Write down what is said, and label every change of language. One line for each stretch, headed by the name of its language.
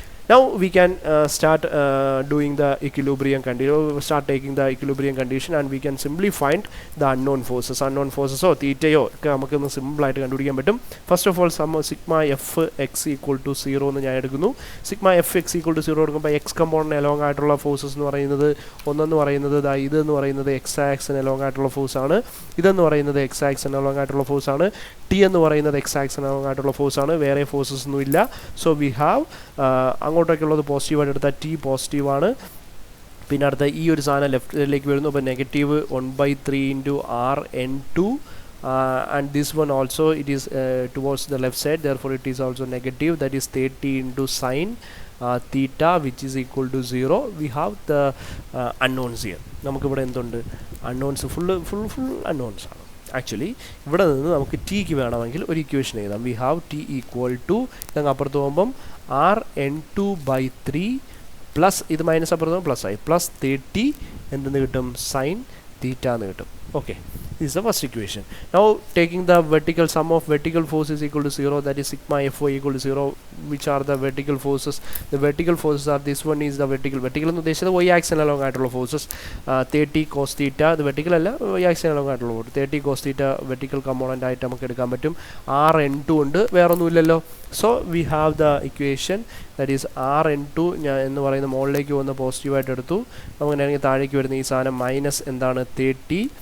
English: Now we can start doing the equilibrium condition, start taking the equilibrium condition, and we can simply find the unknown forces.
Malayalam: Unknown forces or theta ഒക്കെ നമുക്കൊന്ന് സിമ്പിളായിട്ട് കണ്ടുപിടിക്കാൻ പറ്റും. First of all sigma F X equal to 0 എന്ന് ഞാൻ എടുക്കുന്നു. Sigma F X equal to 0 എടുക്കുമ്പോൾ X component along ആയിട്ടുള്ള ഫോഴ്സസ് എന്ന് പറയുന്നത് ഒന്നെന്ന് പറയുന്നത് ഇതെന്ന് പറയുന്നത് എക്സ് ആക്സിന് അലോങ് ആയിട്ടുള്ള ഫോഴ്സാണ്. ഇതെന്ന് പറയുന്നത് എക്സ് ആക്സിന് അലോങ് ആയിട്ടുള്ള ഫോഴ്സാണ്. ടി എന്ന് പറയുന്നത് എക്സ് ആക്സിന് അലോങ് ആയിട്ടുള്ള ഫോഴ്സാണ്. വേറെ ഫോഴ്സസ് ഒന്നും ഇല്ല. സോ വി ഹാവ് അങ്ങോട്ടേക്കുള്ളത് പോസിറ്റീവായിട്ട് എടുത്താൽ ടി പോസിറ്റീവാണ്. പിന്നെ അടുത്ത ഈ ഒരു സാധനം ലെഫ്റ്റിലേക്ക് വരുന്നു. അപ്പോൾ negative 1/3 into
English: Rn2 and this one also it is towards the left side, therefore it is also negative, that is 30 into sine theta which is equal to 0. We have the unknowns here.
Malayalam: നമുക്കിവിടെ എന്തുണ്ട്, unknowns full unknowns ആണ്. Actually ഇവിടെ നിന്ന് നമുക്ക് tick വേണമെങ്കിൽ ഒരു equation എഴുതാം. We have T equal to ഇതങ്ങ് അപ്പുറത്ത് പോകുമ്പം Rn2/3 പ്ലസ് ഇത് മൈനസ് അപ്പുറത്ത് പ്ലസ് ആയി, പ്ലസ് 30 എന്തെന്ന് കിട്ടും, സൈൻ തീറ്റ എന്ന് കിട്ടും.
English: Okay, this is the first equation. Now taking the vertical sum of vertical force is equal to 0, that is sigma Fy equal to 0. Which are the vertical forces? The vertical forces are, this one is the vertical
Malayalam: എന്ന് ഉദ്ദേശിച്ചത്
English: y axis along
Malayalam: ആയിട്ടുള്ള forces
English: 30 cos theta.
Malayalam: ഇത് vertical അല്ല, y axis along ആയിട്ടുള്ള 30 cos theta vertical component ആയിട്ട് നമുക്ക് എടുക്കാൻ പറ്റും. Rn2 ഉണ്ട്, വേറൊന്നുമില്ലല്ലോ.
English: so we have the equation that is
Malayalam: Rn2 ഞാൻ എന്ന് പറയുന്ന മുകളിലേക്ക് വന്ന് പോസിറ്റീവായിട്ട് എടുത്തു. നമുക്കങ്ങനെയാണെങ്കിൽ താഴേക്ക് വരുന്ന ഈ സാധനം മൈനസ് എന്താണ് 30